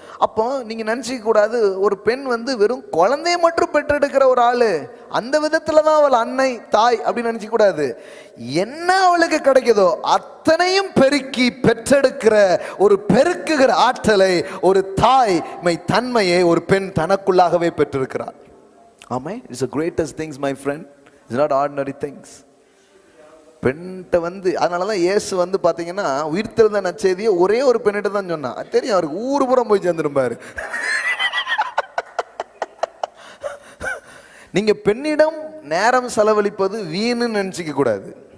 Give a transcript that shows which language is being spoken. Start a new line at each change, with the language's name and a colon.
Tamil: அப்போ நீங்க நினைச்சிக்க கூடாது ஒரு பெண் வந்து வெறும் குழந்தைய மட்டும் பெற்றெடுக்கிற ஒரு ஆளு, அந்த விதத்துலதான் அவள் அன்னை தாய் அப்படின்னு நினைச்சிக்க கூடாது. என்ன அவளுக்கு கிடைக்குதோ அத்தனையும் பெருக்கி பெற்றெடுக்கிற ஒரு பெருக்குகிற ஆற்றலை, ஒரு தாய்மை தன்மையை ஒரு பெண் தனக்குள்ளாகவே பெற்றிருக்கிறார்.
English: Amen, it's a greatest things my friend. It's not ordinary things.
Tamil: பெண்கிட்ட வந்து அதனாலதான் இயேசு வந்து பாத்தீங்கன்னா உயிர்த்தெழுந்த நற்செய்தியை ஒரே ஒரு பெண்ணிட்ட தான் சொன்னா. தெரியும், அவருக்கு ஊரு புறம் போய் சேர்ந்துருப்பாரு. நீங்க பெண்ணிடம் நேரம் செலவழிப்பது வீணு நினைச்சிக்க கூடாது.